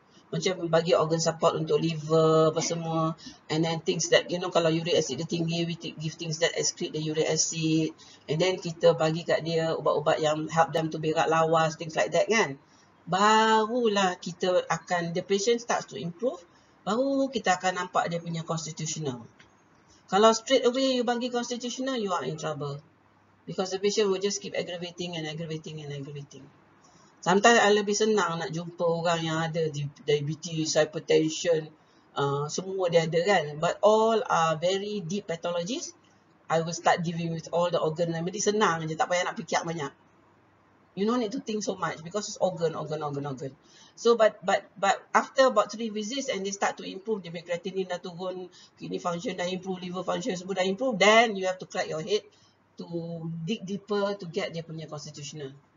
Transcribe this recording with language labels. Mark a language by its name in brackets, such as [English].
[Malay] Macam bagi organ support untuk liver apa semua, [English] and then things that, you know, [Malay] kalau uric acid dia tinggi, [English] we give things that excrete the uric acid, and then [Malay] kita bagi kat dia ubat-ubat yang [English] help them to [Malay] berak lawas, [English] things like that kan. [Malay] Barulah kita akan, [English] the patient starts to improve, [Malay] baru kita akan nampak dia punya constitutional. Kalau [English] straight away you [Malay] bagi [English] constitutional, you are in trouble. Because the patient will just keep aggravating and aggravating and aggravating. Sometimes I [Malay] lebih senang nak jumpa orang yang ada diabetes, hypertension, semua dia ada kan. [English] But all are very deep pathologies. I will start dealing with all the organ remedy. [Malay] Senang je, tak payah nak fikir banyak. [English] You don't need to think so much because it's organ. So but after about 3 visits and they start to improve, [Malay] dia creatinine dah turun, [English] kidney function [Malay] dah improve, [English] liver function [Malay] semua dah improve, [English] then you have to crack your head to dig deeper to get [Malay] dia punya [English] constitutional.